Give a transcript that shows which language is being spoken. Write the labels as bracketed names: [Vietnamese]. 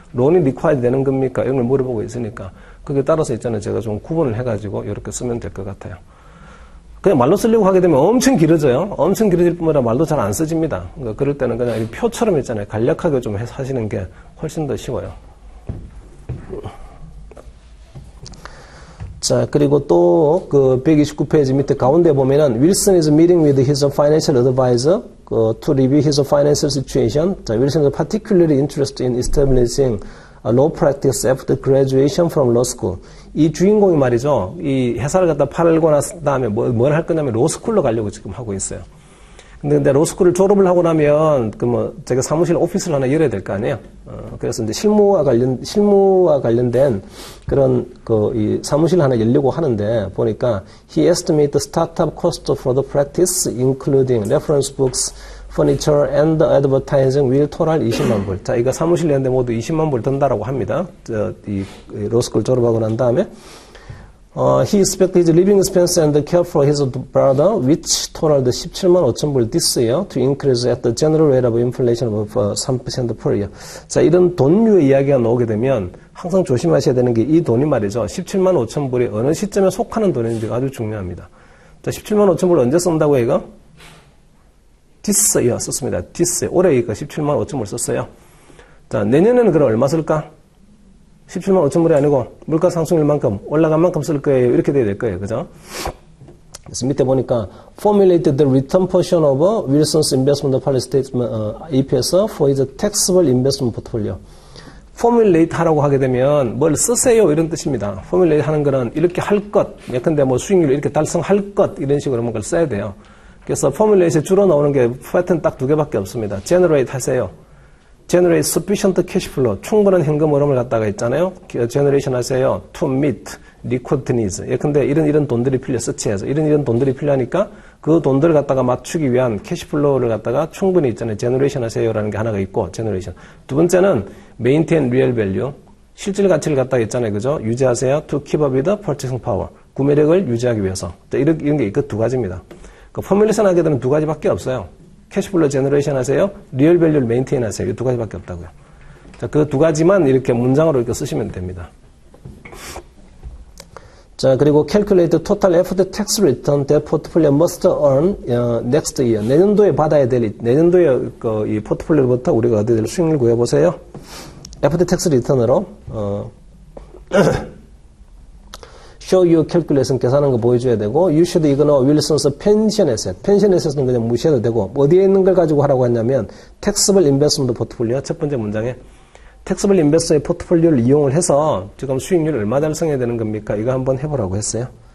[Korean] 론이 리콰이드 되는 겁니까? 이런 걸 물어보고 있으니까 그게 따라서 있잖아요. 제가 좀 구분을 해가지고 이렇게 쓰면 될 것 같아요. 그냥 말로 쓰려고 하게 되면 엄청 길어져요. 엄청 길어질 뿐만 아니라 말도 잘 안 써집니다. 그러니까 그럴 때는 그냥 표처럼 있잖아요. 간략하게 좀 해서 하시는 게 훨씬 더 쉬워요. 자, 그리고 또, 129페이지 밑에 가운데 보면은, [English] Wilson is meeting with his financial advisor, to review his financial situation. 자, Wilson is particularly interested in establishing a law practice after graduation from law school. [Korean] 이 주인공이 말이죠. 이 회사를 갖다 팔고 난 다음에 뭘 할 거냐면, 로스쿨로 가려고 지금 하고 있어요. 근데 로스쿨을 졸업을 하고 나면 제가 사무실 오피스를 하나 열어야 될 거 아니에요. 그래서 이제 실무와 관련된 그런 이 사무실 하나 열려고 하는데 보니까 [English] he estimated the startup cost for the practice including reference books, furniture and advertising will total 20만 불. [Korean] 자, 이거 사무실 내는데 모두 20만 불 든다라고 합니다. 이 로스쿨 졸업하고 난 다음에 [English] he expected his living expense and care for his brother, which totaled 17만 5천 불 this year, to increase at the general rate of inflation of 3% per year. [Korean] 자, 이런 돈류의 이야기가 나오게 되면 항상 조심하셔야 되는 게 이 돈이 말이죠. 17만 5천 불이 어느 시점에 속하는 돈인지가 아주 중요합니다. 자, 17만 5천 불 언제 쓴다고 이거? [English] this year [Korean] 썼습니다. [English] this year. [Korean] 올해 이거 17만 5천 불 썼어요. 자, 내년에는 그럼 얼마 쓸까? 17만 5천 불이 아니고 물가 상승일 만큼 올라간 만큼 쓸 거예요. 이렇게 돼야 될 거예요. 그죠? 그래서 밑에 보니까 [English] formulated the return portion of Wilson's investment policy statement EPS for his taxable investment portfolio. [Korean] formulate 하라고 하게 되면 뭘 쓰세요 이런 뜻입니다. formulate 하는 거는 이렇게 할 것, 예컨대 뭐 수익률 이렇게 달성할 것 이런 식으로 뭔가를 써야 돼요. 그래서 formulate에 주로 나오는 게 패턴 딱 두 개밖에 없습니다. generate 하세요. [English] generate sufficient cash flow, [Korean] 충분한 현금 흐름을 갖다가 있잖아요. generation 하세요. [English] to meet liquid needs. [Korean] 예컨대 이런 돈들이 필요, 서치해서 이런 돈들이 필요하니까 그 돈들을 갖다가 맞추기 위한 캐시 플로우를 갖다가 충분히 있잖아요. generation 하세요라는 게 하나가 있고, generation. 두 번째는 [English] maintain real value. [Korean] 실질 가치를 갖다가 있잖아요. 그죠? 유지하세요. [English] to keep up with purchasing power. [Korean] 구매력을 유지하기 위해서. 이런 게 그 두 가지입니다. 그 포뮬레이션 하게 되면 두 가지밖에 없어요. 캐시플로 제너레이션 하세요. 리얼 밸류를 메인테인 하세요. 이 두 가지밖에 없다고요. 자, 그 두 가지만 이렇게 문장으로 이렇게 쓰시면 됩니다. [English] 자, 그리고 calculate the total after tax return that portfolio must earn next year. [Korean] 내년도에 받아야 될, 내년도에 이 포트폴리오부터 우리가 얻어야 될 수익률 구해보세요. [English] after tax return으로, show you calculation [Korean] 계산하는 거 보여줘야 되고, [English] you should ignore Wilson's pension asset. [Korean] pension asset은 그냥 무시해도 되고, 어디에 있는 걸 가지고 하라고 했냐면, [English] taxable investment portfolio. [Korean] 첫 번째 문장에, taxable investor의 포트폴리오를 이용을 해서 지금 수익률을 얼마 달성해야 되는 겁니까? 이거 한번 해보라고 했어요.